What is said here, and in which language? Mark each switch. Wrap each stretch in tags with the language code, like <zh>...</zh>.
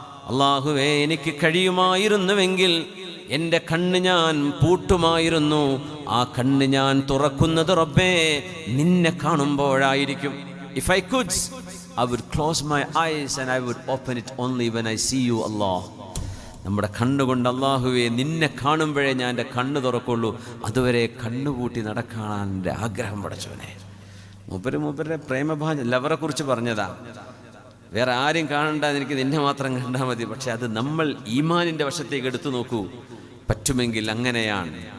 <ml>അല്ലാഹുവേ, എനിക്ക് കഴിയുമായിരുന്നുവെങ്കിൽ എൻ്റെ കണ്ണ് ഞാൻ പൂട്ടുമായിരുന്നു. ആ കണ്ണ് ഞാൻ തുറക്കുന്നത് റബ്ബേ നിന്നെ കാണുമ്പോഴായിരിക്കും.</ml> <en>If I could, I would close my eyes and I would open it only when I see you, Allah.</en> <ml>നമ്മുടെ കണ്ണുകൊണ്ട് അല്ലാഹുവേ നിന്നെ കാണുമ്പോഴേ ഞാൻ എൻ്റെ കണ്ണ് തുറക്കുള്ളൂ. അതുവരെ കണ്ണുപൂട്ടി നടക്കാൻ എൻ്റെ ആഗ്രഹം പടച്ചവനെ. മൂപ്പരുടെ പ്രേമഭാജ ലവറെ കുറിച്ച് പറഞ്ഞതാ. വേറെ ആരും കാണണ്ട, എനിക്ക് നിന്നെ മാത്രം കണ്ടാൽ മതി. പക്ഷെ അത് നമ്മൾ ഈമാനിൻ്റെ വശത്തേക്ക് എടുത്തു നോക്കൂ. പറ്റുമെങ്കിൽ അങ്ങനെയാണ്.</ml>